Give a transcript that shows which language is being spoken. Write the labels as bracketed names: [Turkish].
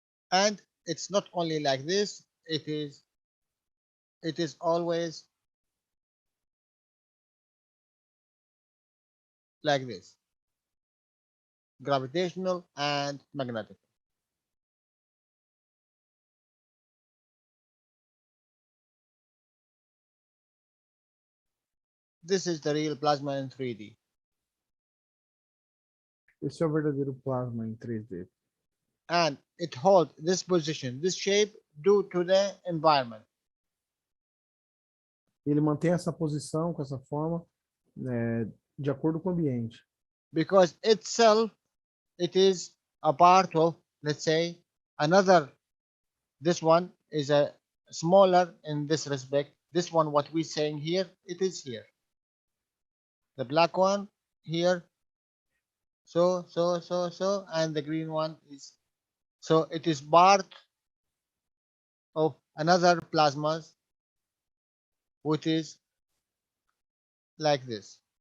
[English] And it's not only like this, it is always like this, gravitational and magnetic. This is the real plasma in 3D. [Portuguese] Esse é o verdadeiro plasma em 3D. [English] And it holds this position, this shape due to the environment. [Portuguese] Ele mantém essa posição com essa forma de acordo com o ambiente. [English] Because itself, it is a part of, let's say, another, this one is a smaller in this respect. This one, what we're saying here, it is here. The black one here, so, and the green one is, so it is part of another plasmas, which is like this.